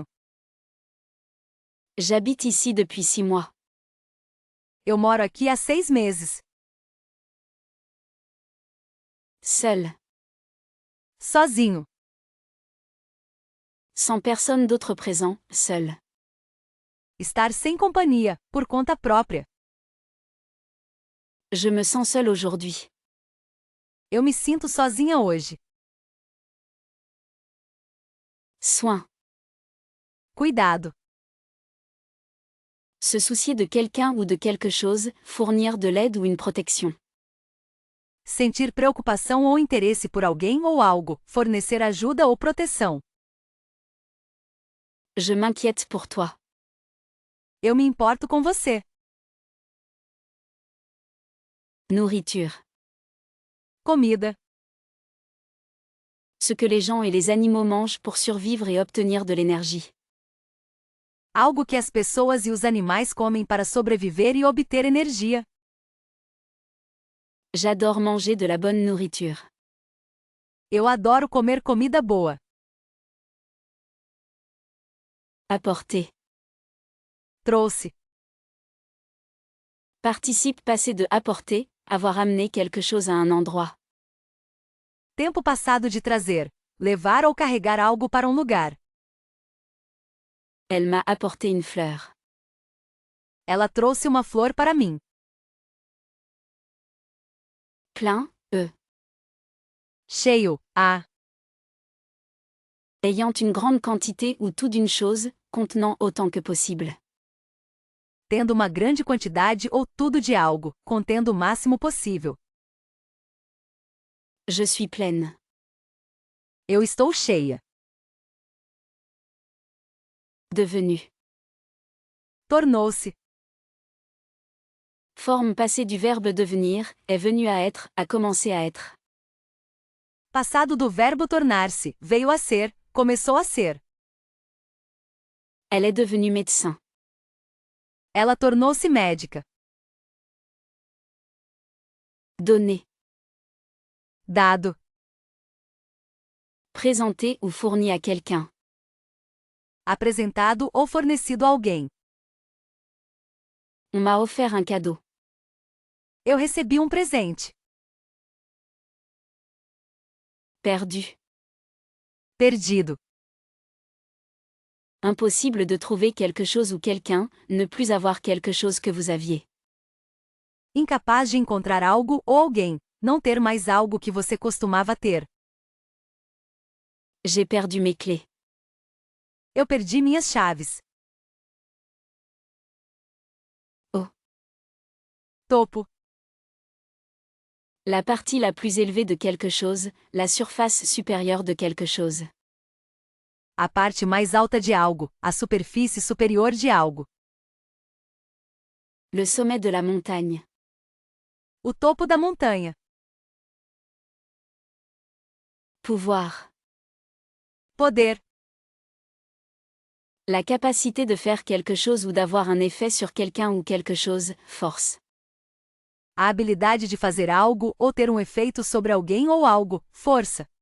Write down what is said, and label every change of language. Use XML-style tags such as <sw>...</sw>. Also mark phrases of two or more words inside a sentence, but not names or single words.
<fr>J'habite ici depuis 6 mois.</fr> <pt>Eu moro aqui há 6 meses.</pt> <fr>Seul.</fr> <pt>Sozinho.</pt> <fr>Sans personne d'autre présent, seul.</fr> <pt>Estar sem companhia, por conta própria.</pt> <fr>Je me sens seule aujourd'hui.</fr> <pt>Eu me sinto sozinha hoje.</pt> <fr>Soin.</fr> <pt>Cuidado.</pt> <fr>Se soucier de quelqu'un ou de quelque chose, fournir de l'aide ou une protection.</fr> <pt>Sentir preocupação ou interesse por alguém ou algo, fornecer ajuda ou proteção.</pt> <fr>Je m'inquiète pour toi.</fr> <pt>Eu me importo com você.</pt> <fr>Nourriture.</fr> <pt>Comida.</pt> <fr>Ce que les gens et les animaux mangent pour survivre et obtenir de l'énergie.</fr> <pt>Algo que as pessoas e os animais comem para sobreviver e obter energia.</pt> <fr>J'adore manger de la bonne nourriture.</fr> <pt>Eu adoro comer comida boa.</pt> <fr>Apporter.</fr> <pt>Trouxe.</pt> <fr>Participe passé de apporter, avoir amené quelque chose à un endroit.</fr> <pt>Tempo passado de trazer, levar ou carregar algo para um lugar.</pt> <fr>Elle m'a apporté une fleur.</fr> <pt>Ela trouxe uma flor para mim.</pt> <fr>Plein,</fr> <pt>Cheio,</pt> <fr>ayant une grande quantité ou tout d'une chose, contenant autant que possible.</fr> <pt>Tendo uma grande quantidade ou tudo de algo, contendo o máximo possível.</pt> <fr>Je suis pleine.</fr> <pt>Eu estou cheia.</pt> <fr>Devenu.</fr> <pt>Tornou-se.</pt> <fr>Forme passée du verbe devenir, est venu à être, a commencé à être.</fr> <pt>Passado do verbo tornar-se, veio a ser, começou a ser.</pt> <fr>Elle est devenue médecin.</fr> <pt>Ela tornou-se médica.</pt> <fr>Donner.</fr> <pt>Dado.</pt> <fr>Présenter ou fourni à quelqu'un.</fr> <pt>Apresentado ou fornecido a alguém.</pt> <fr>On m'a offert un cadeau.</fr> <pt>Eu recebi um presente.</pt> <fr>Perdu.</fr> <pt>Perdido.</pt> <fr>Impossible de trouver quelque chose ou quelqu'un, ne plus avoir quelque chose que vous aviez.</fr> <pt>Incapaz de encontrar algo ou alguém, não ter mais algo que você costumava ter.</pt> <fr>J'ai perdu mes clés.</fr> <pt>Eu perdi minhas chaves. Topo.</pt> <fr>La partie la plus élevée de quelque chose, la surface supérieure de quelque chose.</fr> <pt>A parte mais alta de algo, a superfície superior de algo.</pt> <fr>Le sommet de la montagne.</fr> <pt>O topo da montanha.</pt> <fr>Pouvoir.</fr> <pt>Poder.</pt> <fr>La capacité de faire quelque chose ou d'avoir un effet sur quelqu'un ou quelque chose, force.</fr> <pt>A habilidade de fazer algo ou ter um efeito sobre alguém ou algo, força.</pt>